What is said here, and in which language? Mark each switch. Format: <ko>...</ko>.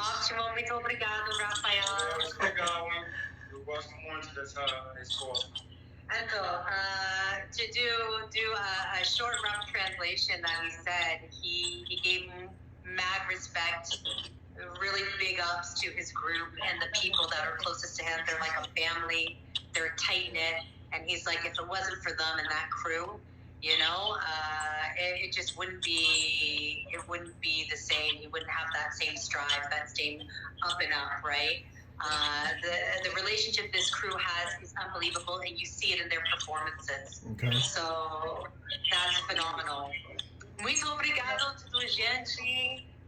<pt>Ótimo, muito obrigado, Rafael. Muito legal, hein? Eu gosto muito dessa resposta.</pt> <en>Então, to do a short rough translation that he said, he gave mad respect, really big ups to his group and the people that are closest to him. They're like a family, they're tight knit, and he's like, if it wasn't for them and that crew, you know, it just wouldn't be the same. He wouldn't have that same strive, that same up and up, right? The relationship this crew has is unbelievable, and you see it in their performances. Okay. So that's phenomenal.</en> <pt>Muito obrigado, tudo, gente.</pt>